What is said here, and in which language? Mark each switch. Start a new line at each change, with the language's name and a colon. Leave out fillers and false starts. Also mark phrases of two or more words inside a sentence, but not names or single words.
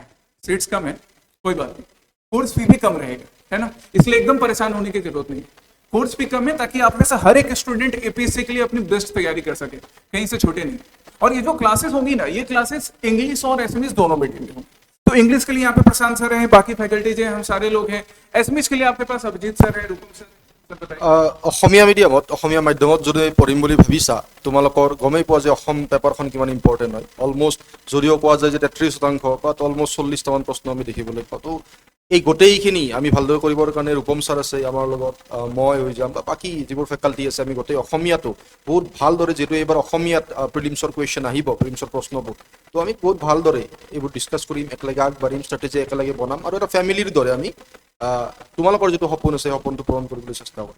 Hindi: सीट्स कम है, कोई बात नहीं,
English: course fee
Hindi: भी कम रहेगा, है ना, इसलिए एकदम परेशान होने की जरूरत नहीं।
English: course fee
Hindi: कम है ताकि आप में से हर एक स्टूडेंट एपीएससी के लिए अपनी बेस्ट तैयारी कर सके, कहीं से छोटे नहीं। और ये जो क्लासेस होंगी ना, ये क्लासेस इंग्लिश और एसएमएस दोनों मीडियम में होंगी। तो इंग्लिश के लिए यहाँ पे प्रशांत सर हैं, बाकी फैकल्टीज हैं, हम सारे लोग हैं। एसएमएस के लिए आपके पास अभिजीत सर है, रूपम सर।
Assamese: অসমীয়া মিডিয়ামত অসমীয়া মাধ্যমত যদি পঢ়িম বুলি ভাবিছা তোমালোকৰ গমেই পোৱা যে অসম পেপাৰখন কিমান ইম্পৰ্টেণ্ট হয়। অলমষ্ট যদিও পোৱা যায় যে 33% বা অলমষ্ট 40টামান প্ৰশ্ন আমি দেখিবলৈ পাওঁ। তো এই গোটেইখিনি আমি ভালদৰে কৰিবৰ কাৰণে ৰূপম ছাৰ আছে আমাৰ লগত, মই হৈ যাম বা বাকী যিবোৰ ফেকাল্টি আছে, আমি গোটেই অসমীয়াটো বহুত ভালদৰে, যিহেতু এইবাৰ অসমীয়াত প্ৰিলিমছৰ কুৱেশ্যন আহিব, প্ৰিলিমছৰ প্ৰশ্নবোৰ, তো আমি বহুত ভালদৰে এইবোৰ ডিছকাছ কৰিম, একেলগে আগবাঢ়িম, ষ্ট্ৰেটেজি একেলগে বনাম আৰু এটা ফেমিলিৰ দৰে আমি তোমালোকৰ যিটো সপোন আছে সপোনটো পূৰণ কৰিবলৈ চেষ্টা কৰিম।